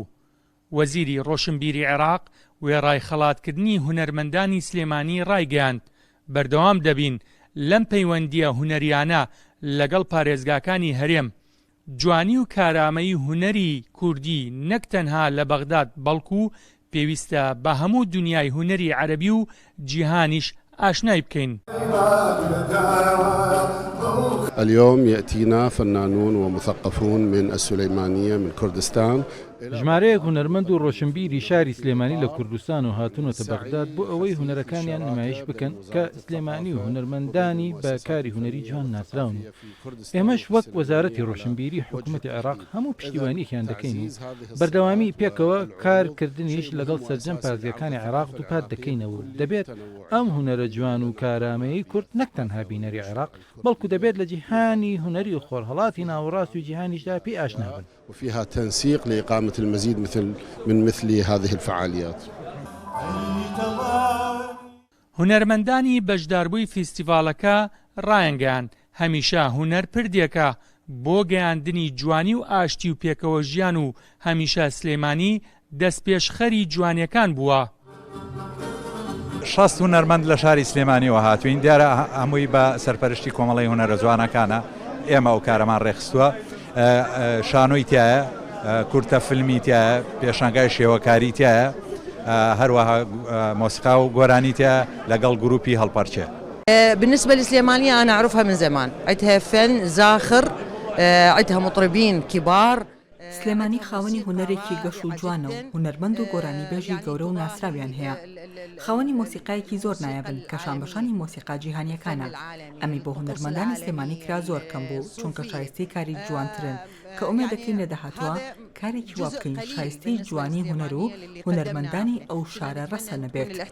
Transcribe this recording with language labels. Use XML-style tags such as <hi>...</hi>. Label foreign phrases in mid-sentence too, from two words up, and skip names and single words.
<ckb>وەزیری ڕۆشنبیری عێراق وێڕای خەڵاتکردنی هونەرمەندانی سلێمانی ڕایگەیاند بەردەوام دەبین لەم پەیوەندیە هونەریانە لەگەڵ پارێزگاکانی هەرێم. جوانی و کارامەی هونەری کوردی نەک تەنها لە بەغداد بەڵکو پێویستە بە هەموو دنیای هونەری عەرەبی و جیهانیش ئاشنای بکەین.</ckb> <ar>اليوم يأتينا فنانون ومثقفون من السليمانية من كردستان.</ar> <ckb>ژمارەیەک هونەرمەند و ڕۆشنبیری شاری سلێمانی لە کوردستان و هاتوونەتە بەغداد بۆ ئەوەی هونەرەکانیان نمایش بکەن کە سلێمانی و هونەرمەندانی بە کاری هونەری جوان ناسراون. ئێمەش وەک وەزارەتی ڕۆشنبیری حکوومەتی عێراق هەموو پشتیوانیەکیان دەکەین و بەردەوامی پێکەوە کارکردنیش لەگەڵ سەرجەم پارێزگاکانی عێراق دووپات دەکەینەوە. دەبێت ئەم هونەرە جوان و کارامەیی کورد نەک تەنها بینەری عێراق بەڵکو دەبێت لە جیهانی هونەری و خۆرهەڵاتی ناوەڕاست و جیهانیشدا پێی ئاشنا بن.</ckb> <ar>وفيها تنسيق لإقامة المزيد من مثل هذه الفعاليات.</ar> <ckb>هونەرمەندانی بەشداربووی فیستیڤاڵەکە ڕایەنگەیان هەمیشە هونەر پردێکە بۆ گەیاندنی جوانی و ئاشتی و پێکەوە ژیان و هەمیشە سلێمانی دەستپێشخەری جوانیەکان بووە. 60 هونەرمەند لە شاری سلێمانیەوە هاتوین دیارە هەمووی بە سەرپەرشتی کۆمەڵی هونەرە جوانەکانە ئێمە ئەو کارەمان ڕێخستووە. شانۆی تایە کورتە فیلمی تایە پێشانگای شێوەکاری تایە هەروەها مۆسیقا و گۆرانی تایە لەگەڵ گروپی هەڵپەرچێ.</ckb> <ar>بالنسبة لسليمانية أنا أعرفها من زمان، عندها فن زاخر، عندها مطربين كبار.</ar> <ckb>سلێمانی خاوەنی هونەرێکی گەش و جوانە و هونەرمەند و گۆرانی بێژی گەورە و ناسراویان هەیە. خاوەنی مۆسیقایەکی زۆر نایابن کە شانبەشانی مۆسیقا جیهانیەکانە. ئەمی بۆ هونەرمەندانی سلێمانی کرا زۆر کەم بوو چونکە شایستەی کاری جوانترن کە ئومێد دەکەین لە داهاتوە کارێکی وا بکەین شایستەی جوانی هونەر و هونەرمەندانی ئەو شارە ڕەسە نەبێت.</ckb>